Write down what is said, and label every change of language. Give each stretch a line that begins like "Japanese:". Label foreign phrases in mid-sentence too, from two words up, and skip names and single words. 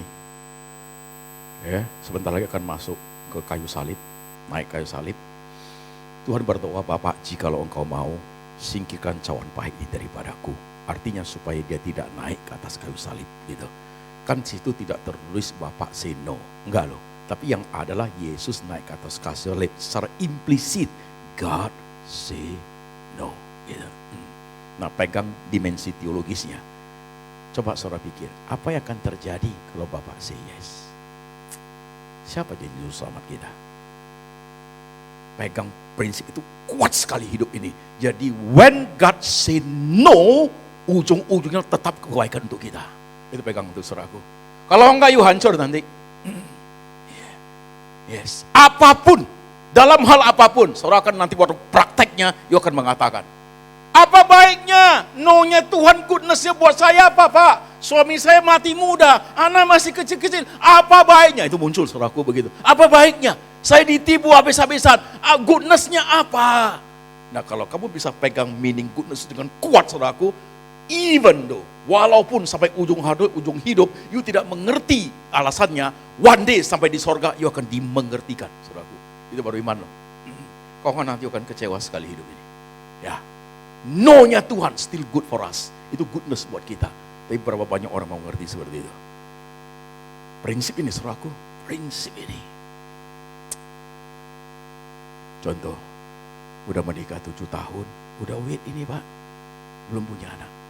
Indonesian: Ya, sebentar lagi akan masuk ke kayu salib, naik kayu salib. Tuhan berdoa, Bapak, jikalau engkau mau, singkirkan cawan pahit ini daripadaku. Artinya supaya dia tidak naik ke atas kayu salib gitu. Kan situ tidak tertulis Bapak
English: say no.
Indonesian: Enggak loh. Tapi yang adalah Yesus naik ke atas kayu salib secara implisit.
English: God say no.
Indonesian: Gitu. Nah pegang dimensi teologisnya. Coba saudara pikir. Apa yang akan terjadi kalau Bapak
English: say yes?
Indonesian: Siapa jadi juru selamat kita? Pegang prinsip itu kuat sekali hidup ini.
English: Jadi when God say no,
Indonesian: ujung-ujungnya tetap kebaikan untuk kita. Itu pegang untuk saudaraku. Kalau enggak, you hancur nanti. Yes. Apapun, dalam hal apapun, saudara akan nanti waktu prakteknya, you akan mengatakan, apa baiknya? No-nya Tuhan, goodness-nya buat saya apa Pak? Suami saya mati muda, anak masih kecil-kecil. Apa baiknya? Itu muncul saudaraku begitu. Apa baiknya? Saya ditipu habis-habisan. Goodness-nya apa? Nah kalau kamu bisa pegang
English: meaning goodness
Indonesian: dengan kuat saudaraku,
English: even though,
Indonesian: walaupun sampai ujung hidup, you tidak mengerti alasannya,
English: one day
Indonesian: sampai di sorga, you akan dimengertikan, saudaraku. Itu baru iman loh. Kau kan nanti akan kecewa sekali hidup ini. Ya, no-nya Tuhan
English: still good for us.
Indonesian: Itu goodness buat kita. Tapi berapa banyak orang mau ngerti seperti itu. Prinsip ini, saudaraku, prinsip ini. Contoh, udah menikah 7 tahun, udah wait ini Pak, belum punya anak.